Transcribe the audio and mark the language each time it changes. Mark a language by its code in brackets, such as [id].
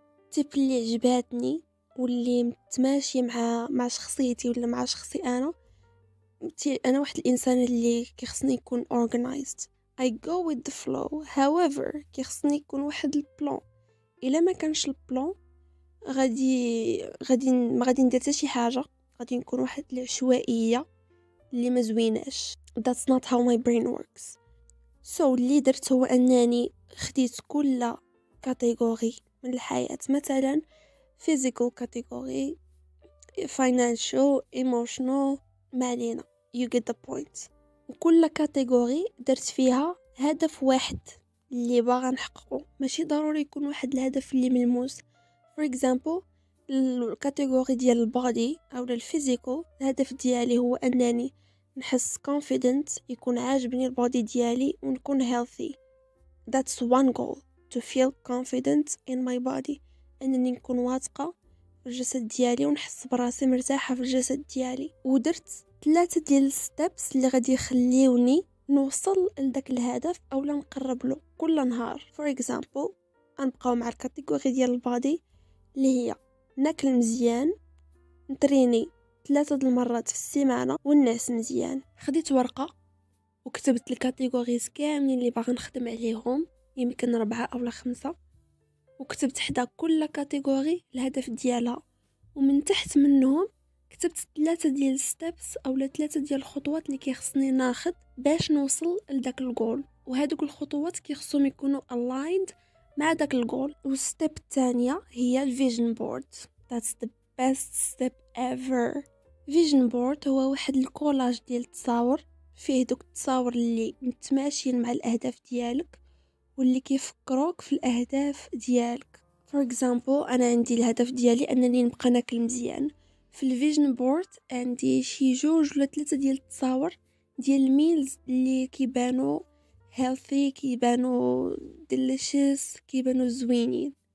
[ar] تيب اللي عجباتني واللي متماشي مع شخصيتي ولا مع شخصي انا واحد الانسان اللي كيخصني يكون [en] organized. I go with the flow. however [ar] كيخصني يكون واحد البلان، الا ما كانش البلان غادي ما غادي ندير حتى شي حاجه، غادي نكون واحد العشوائيه اللي ما زويناش. [en] that's not how my brain works. so [ar] اللي درت هو انني خديت كل كاتيجوري من الحياه، مثلا [en] physical category, financial, emotional، [ar] ما علينا [en] you get the point. [ar] وكل كاتيجوري درت فيها هدف واحد اللي باغا نحققه، ماشي ضروري يكون واحد الهدف اللي ملموس. [en] for example [ar] الكاتيجوري ديال البادي او الفيزيكال، الهدف ديالي هو انني نحس [en] confident، [ar] يكون عاجبني البادي ديالي ونكون [en] healthy. that's one goal, to feel confident in my body. [ar] انني نكون واثقه في الجسد ديالي ونحس براسي مرتاحه في الجسد ديالي. ودرت 3 ديال الستبس اللي غادي يخليوني نوصل لذاك الهدف او نقرب له كل نهار. فور اكزامبل غنبقاو مع الكاتيجوري ديال البادي اللي هي ناكل مزيان، نتريني 3 المرات في السيمانه، والنعس مزيان. خديت ورقه وكتبت الكاتيجوريز كاملين اللي باغا نخدم عليهم، يمكن 4 أو 5، وكتبت حدا كل كاتيجوري الهدف ديالها، ومن تحت منهم كتبت 3 ديال الستبس او 3 ديال الخطوات اللي كيخصني ناخذ باش نوصل لذاك الجول. وهذوك الخطوات كيخصهم يكونوا [en] aligned [ar] مع داك الجول. والستيب الثانيه هي الفيجن بورد. [en] that's the best step ever. [ar] فيجن بورد هو واحد الكولاج ديال التصاور فيه دوك التصاور اللي متماشيين مع الاهداف ديالك واللي كيفكروك في الاهداف ديالك. فور اكزامبل انا عندي الهدف ديالي انني نبقى ناكل مزيان. في الفيجن بورد عندي شي 2 ولا 3 ديال التصاور ديال الميلز اللي كيبانوا [en] healthy، [ar] كيبانوا [en] delicious، [ar] كيبانوا زوينين.